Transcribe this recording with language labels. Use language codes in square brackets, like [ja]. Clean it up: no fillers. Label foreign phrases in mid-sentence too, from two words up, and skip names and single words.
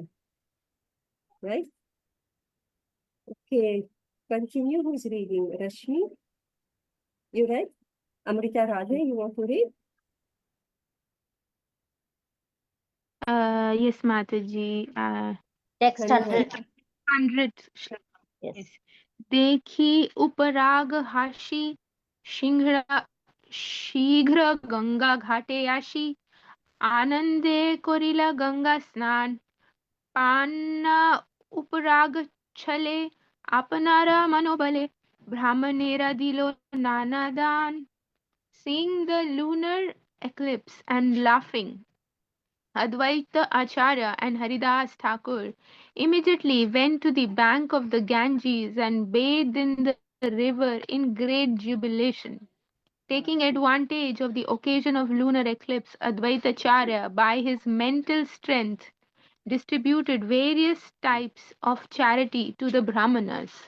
[en] Right? Okay. Continue. Who's reading? Rashmi? You read? Amrita Radhe, you want to read? Yes, Mataji. Text 100. 100th shloka. Yes. Yes. [bn] দেখী উপরাগ হাসি শীঘ্র গঙ্গা ঘাটে যাশি আনন্দে করিলা গঙ্গা স্নান পান্না উপরাগ ছলে আপনারা মনোবলে ব্রাহ্মণেরা দিলো নানা দান. [en] Seeing the lunar eclipse and laughing, Advaita Acharya and Haridas Thakur immediately went to the bank of the Ganges and bathed in the river in great jubilation. Taking advantage of the occasion of lunar eclipse, Advaita Acharya, by his mental strength, distributed various types of charity to the Brahmanas.